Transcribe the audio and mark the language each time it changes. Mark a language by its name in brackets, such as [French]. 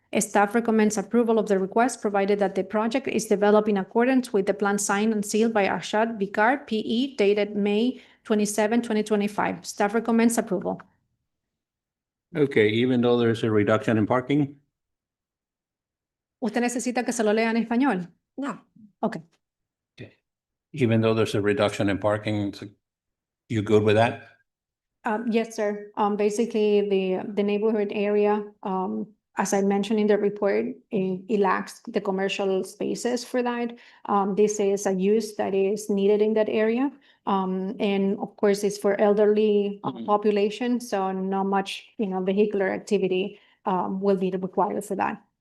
[English] Staff recommends approval of the request, provided that the project is developed in accordance with the plan signed and sealed by Arshad Bikar, PE, dated May 27, 2025. Staff recommends approval. Okay, even though there's a reduction in parking? [Spanish] ¿Usted necesita que se lo lea en español? [English] No, Okay. Okay. Even though there's a reduction in parking, you good with that? Yes, sir. Basically, the neighborhood area, as I mentioned in the report, it lacks the commercial spaces for that. This is a use that is needed in that area. And of course, it's for elderly population, so not much, vehicular activity will be required for that.